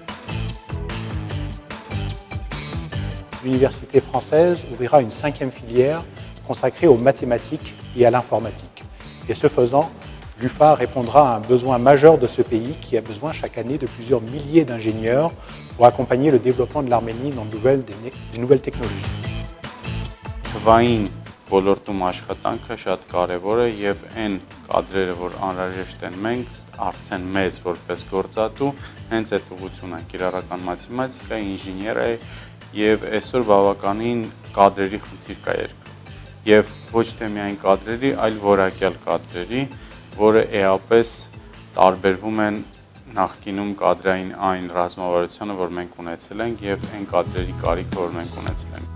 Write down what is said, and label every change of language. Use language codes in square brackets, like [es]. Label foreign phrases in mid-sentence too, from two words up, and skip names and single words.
[fr] L'université française ouvrira une 5e filière consacrée aux mathématiques et à l'informatique. Et ce faisant, l'UFAR répondra à un besoin majeur de ce pays qui a besoin chaque année de plusieurs milliers d'ingénieurs pour accompagner le développement de l'Arménie dans des nouvelles technologies. [hy] Թվային ոլորտում աշխատանքը շատ կարևոր է եւ այն կադրերը, որ անհրաժեշտ են մենք արդեն մեզ որպես գործատու, հենց այդ ուղղությունն է կիրառական մաթեմատիկա, ինժեներիա եւ այսօր բավականին կադրերի խնդիր կա երկրում։ Եվ ոչ թե միայն կադրերի, այլ որակյալ կադրերի, որը էապես տարբերվում են նախկինում կադրային այն ռազմավարությունը, որ մենք ունեցել ենք եւ այն կադրերի կարիքը, որ մենք ունեցել ենք։